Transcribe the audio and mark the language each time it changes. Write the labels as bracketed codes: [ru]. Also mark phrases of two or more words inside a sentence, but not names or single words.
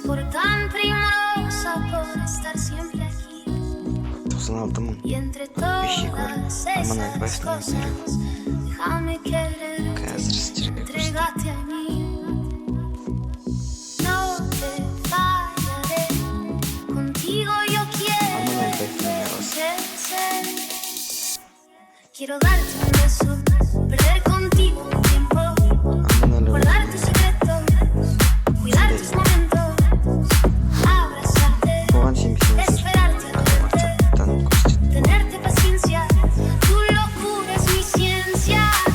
[kk] 96 мың подписчик бар Арман Әлібаевтың номері. Қазір сіздерге көрсетемін. Арман Әлібаевтың номері осы. [es] Quiero darte un beso, perder contigo un tiempo, guardar tus secretos, cuidar tus momentos, abrazarte, esperarte a verte, tenerte paciencia, tu locura es mi ciencia.